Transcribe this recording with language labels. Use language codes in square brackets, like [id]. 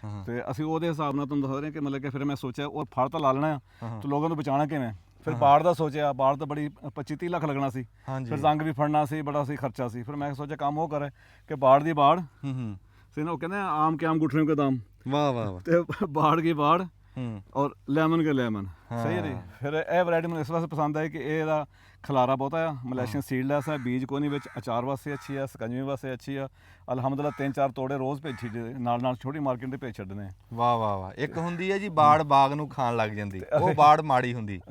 [pa] ਤੇ ਅਸੀਂ ਉਹਦੇ ਹਿਸਾਬ ਨਾਲ ਤੁਹਾਨੂੰ ਦੱਸ ਰਹੇ ਕਿ ਮਤਲਬ ਕਿ ਫਿਰ ਮੈਂ ਸੋਚਿਆ ਉਹ ਫਲ ਤਾਂ ਲਾ ਲੈਣਾ ਆ, ਤੇ ਲੋਕਾਂ ਨੂੰ ਬਚਾਉਣਾ ਕਿਵੇਂ। ਫਿਰ ਬਾੜ ਦਾ ਸੋਚਿਆ, ਬਾੜ ਤਾਂ ਬੜੀ 25-30 ਲੱਖ ਲੱਗਣਾ ਸੀ, ਫਿਰ ਜ਼ੰਗ ਵੀ ਫੜਨਾ ਸੀ, ਬੜਾ ਸੀ ਖਰਚਾ ਸੀ। ਫਿਰ ਮੈਂ ਸੋਚਿਆ ਕੰਮ ਉਹ ਕਰੇ ਕਿ ਬਾੜ ਦੀ ਬਾੜ [hi] से ना वो कहते हैं आम के आम गुठलियों के दाम। वाह वाह वाह। तो बाड़ की बाड़ और लेमन के लेमन सही है जी। [pa] फिर ਇਹ ਵੈਰਾਈਟੀ ਮੈਨੂੰ ਇਸ ਵਾਸਤੇ ਪਸੰਦ ਆਈ ਕਿ ਇਹਦਾ ਖਲਾਰਾ ਬਹੁਤਾ ਆ, ਮਲੇਸ਼ੀਅਨ ਸੀਡਲੈਸ ਹੈ, ਬੀਜ ਕੋਈ ਨਹੀਂ ਵਿੱਚ, ਅਚਾਰ ਵਾਸਤੇ ਅੱਛੀ ਆ, ਸਕੰਜਵੀ ਵਾਸਤੇ ਅੱਛੀ ਆ। ਅਲਹਮਦੁਲਿਲਾ 3-4 ਤੋੜੇ ਰੋਜ਼ ਭੇਜੀ ਦੇ ਨਾਲ ਛੋਟੀ ਮਾਰਕੀਟ ਦੇ ਭੇਜ ਛੱਡਨੇ। ਵਾਹ ਵਾਹ ਵਾਹ। ਇੱਕ ਹੁੰਦੀ ਹੈ ਜੀ ਬਾੜ ਬਾਗ ਨੂੰ ਖਾਣ ਲੱਗ ਜਾਂਦੀ, ਉਹ ਬਾੜ ਮਾੜੀ ਹੁੰਦੀ।